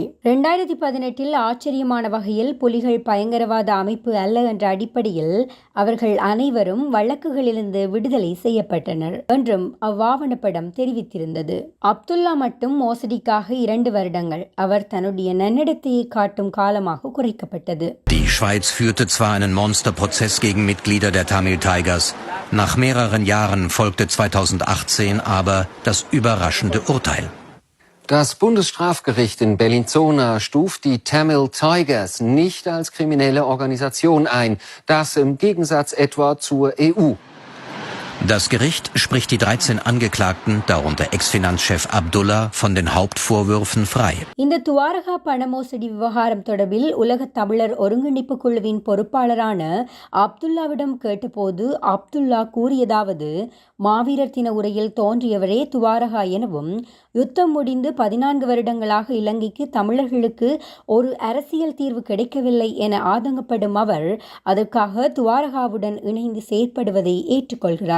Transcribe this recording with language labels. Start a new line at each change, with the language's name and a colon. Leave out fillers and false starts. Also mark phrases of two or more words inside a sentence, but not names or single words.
Tamil: 2018இல் ஆச்சரியமான வகையில் புலிகள் பயங்கரவாத அமைப்பு அல்ல என்ற அடிப்படையில் அவர்கள் அனைவரும் வழக்குகளிலிருந்து விடுதலை செய்யப்பட்டனர் என்றும் அவ்வாவணப்படம் தெரிவித்திருந்தது. அப்துல்லா மட்டும் மோசடிக்காக 2 வருடங்கள் அவர் தன்னுடைய நன்னடத்தையை காட்டும் காலமாக குறைக்கப்பட்டது.
German: Die Schweiz führte zwar einen Monsterprozess gegen Mitglieder der Tamil Tigers, nach mehreren Jahren folgte 2018 aber das überraschende Urteil. Das Bundesstrafgericht in Bellinzona stuft die Tamil Tigers nicht als kriminelle Organisation ein. Das im Gegensatz etwa zur EU. Das Gericht spricht die 13 Angeklagten, darunter Ex-Finanzchef Abdullah, von den Hauptvorwürfen frei.
Tamil: இந்த துவாரகா பண மோசடி விவகாரம் தொடர்பில் உலக தமிழர் ஒருங்கிணைப்பு குழுவின் பொறுப்பாளரான அப்துல்லாவிடம் கேட்டபோது அப்துல்லா கூறியதாவது, மாவீரர் தின உரையில் தோன்றியவரே துவாரகா எனவும் யுத்தம் முடிந்து 14 வருடங்களாக இலங்கைக்கு தமிழர்களுக்கு ஒரு அரசியல் தீர்வு கிடைக்கவில்லை என ஆதங்கப்படும் அவர் அதற்காக துவாரகாவுடன் இணைந்து செயற்படுவதை ஏற்றுக்கொள்கிறார்.